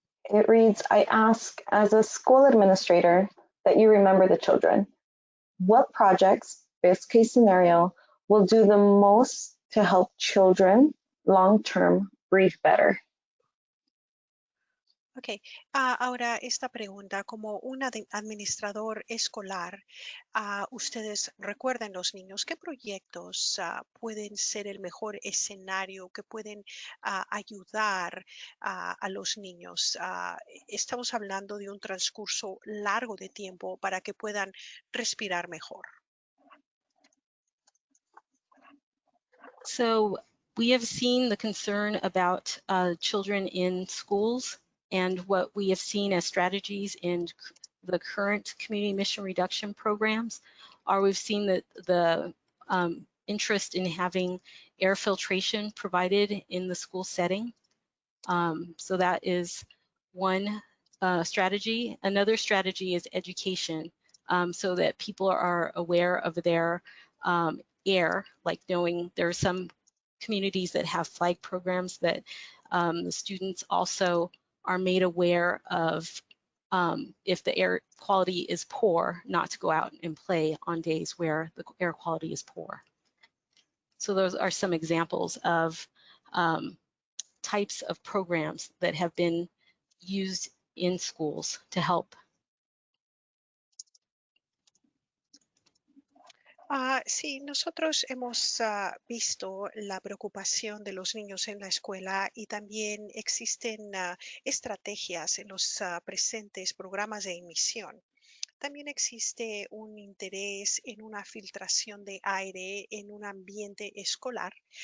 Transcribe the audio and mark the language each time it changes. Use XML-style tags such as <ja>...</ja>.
<en>It reads, I ask, as a school administrator, that you remember the children. What projects, best case scenario, will do the most to help children long-term breathe better?</en> <es>Ok, ahora esta pregunta, como un administrador escolar, ustedes recuerden los niños, ¿qué proyectos pueden ser el mejor escenario que pueden ayudar a los niños? Estamos hablando de un transcurso largo de tiempo para que puedan respirar mejor.</es> <en>So we have seen the concern about children in schools, and what we have seen as strategies in the current community mission reduction programs are we've seen that the interest in having air filtration provided in the school setting. So that is one strategy. Another strategy is education, so that people are aware of their air, like knowing there are some communities that have flag programs that the students also are made aware of if the air quality is poor, not to go out and play on days where the air quality is poor. So those are some examples of types of programs that have been used in schools to help.</en> <es>Sí, nosotros hemos visto la preocupación de los niños en la escuela y también existen estrategias en los presentes programas de emisión. También existe un interés en una filtración de aire en un ambiente escolar.</es>